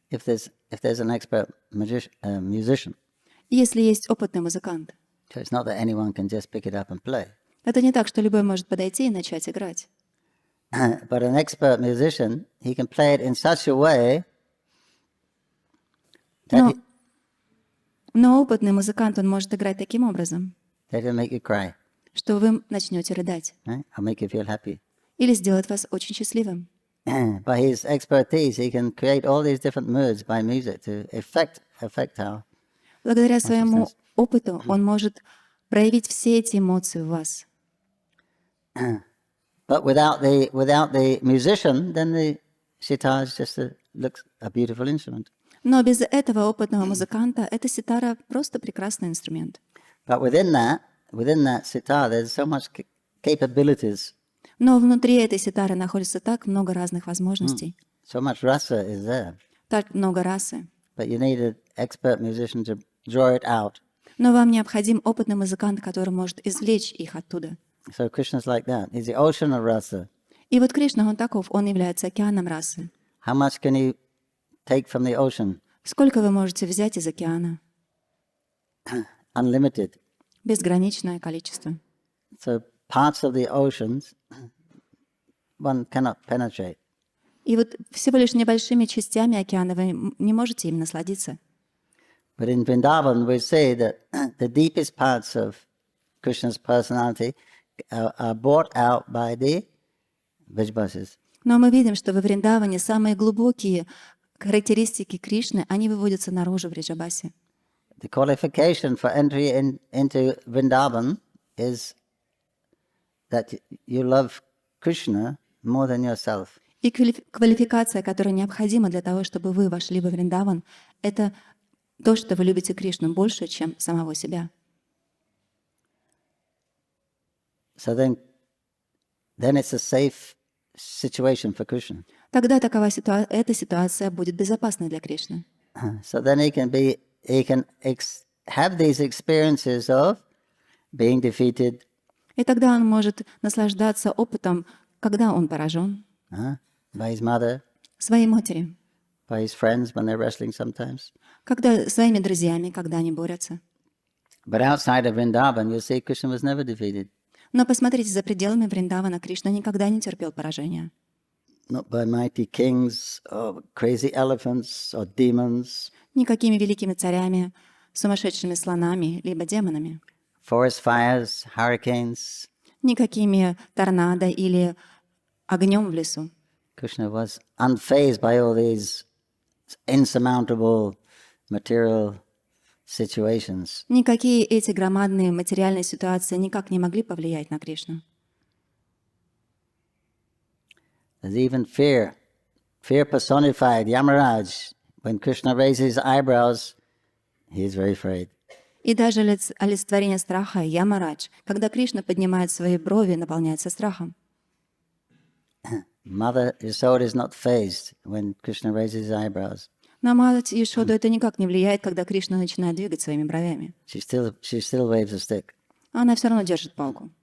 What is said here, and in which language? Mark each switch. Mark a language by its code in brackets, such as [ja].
[en] if there's an expert musician. [ru] Если есть опытный музыкант. [en] So it's not that anyone can just pick it up and play. [ru] Это не так, что любой может подойти и начать играть. [en] But an expert musician, he can play it in such a way that [ru] Но опытный музыкант, он может играть таким образом, [en] it'll make you cry, [ru] что вы начнете рыдать. [en] right? Or make you feel happy. [ru] Или сделать вас очень счастливым. [en] By his expertise, he can create all these different moods by music to affect our. [ru] Благодаря своему опыту он может проявить все эти эмоции в вас. [en] But without the musician, then the sitar is just looks a beautiful instrument. [ru] Но без этого опытного музыканта эта ситара просто прекрасный инструмент. [en] But within that sitar, there's so much capabilities. [ru] Но внутри этой ситары находится так много разных возможностей, [en] So much rasa is there. [ru] так много расы. [en] But you need an expert musician to draw it out. [ru] Но вам необходим опытный музыкант, который может извлечь их оттуда. [en] So Krishna's like that. He's the ocean of rasa. [ru] И вот Кришна, он таков, он является океаном расы. [en] How much can he take from the ocean? [ru] Сколько вы можете взять из океана? [en] Unlimited. [ru] Безграничное количество. [en] So parts of the oceans one cannot penetrate. [ru] И вот всего лишь небольшими частями океана вы не можете им насладиться. [en] But in Vrindavan, we say that the deepest parts of Krishna's personality are brought out by the Vrijbasis. [ru] Но мы видим, что во Вриндаване самые глубокие характеристики Кришны, они выводятся наружу в Вриджабасе. [en] The qualification for entry into Vrindavan is that you love Krishna more than yourself. [ru] И квалификация, которая необходима для того, чтобы вы вошли во Вриндаван, это то, что вы любите Кришну больше, чем самого себя. [en] So then it's a safe situation for Krishna. [ru] Тогда эта ситуация будет безопасной для Кришны. [en] So then he can have these experiences of being defeated, [ru] И тогда он может наслаждаться опытом, когда он поражен [en] by his mother, [ru] своей матери, [en] by his friends when they're wrestling sometimes. [ru] когда своими друзьями, когда они борются. [en] But outside of Vrindavan, you'll see Krishna was never defeated. [ru] Но посмотрите, за пределами Вриндавана Кришна никогда не терпел поражения. [en] Not by mighty kings or crazy elephants or demons, [ru] Никакими великими царями, сумасшедшими слонами, либо демонами. [en] forest fires, hurricanes. [ru] Никакими торнадо или огнем в лесу. [en] Krishna was unfazed by all these insurmountable material situations. [ru] Никакие эти громадные материальные ситуации никак не могли повлиять на Кришну. [en] There's even fear personified, Yamaraj. When Krishna raises his eyebrows, he is very afraid. [ru] И даже олицетворение страха Ямарадж, когда Кришна поднимает свои брови, наполняется страхом. [en] Mother Yasoda is not fazed when Krishna raises his eyebrows. [ru] На мать Ешоду это никак не влияет, когда Кришна начинает двигать своими бровями. [en] She still waves a stick. [ru] Она все равно держит палку.